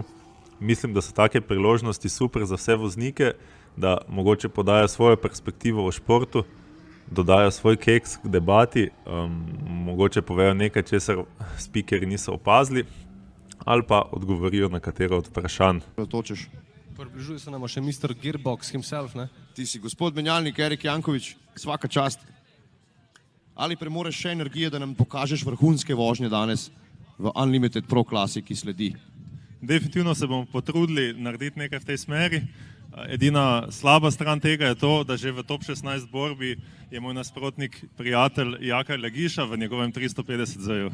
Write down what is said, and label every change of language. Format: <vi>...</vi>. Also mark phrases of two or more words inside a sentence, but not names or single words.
<sl>Mislim, da so take priložnosti super za vse voznike, da mogoče podajo svojo perspektivo o športu, dodajo svoj keks k debati, mogoče povejo nekaj, česar speakerji niso opazili, ali pa odgovorijo na katero od vprašanj. Približuje se nam še</sl> <en>Mr. Gearbox himself,</en> <sl>ne? Ti si gospod menjalnik Erik Janković, svaka čast. Ali premoreš še energije, da nam pokažeš vrhunske vožnje danes v</sl> <en>Unlimited Pro</en> <sl>klasi, ki sledi? Definitivno se bomo potrudili narediti nekaj v tej smeri. Edina slaba stran tega je to, da že v top 16 borbi je moj nasprotnik prijatelj Jaka Legiša v njegovem 350 Z-ju.</sl>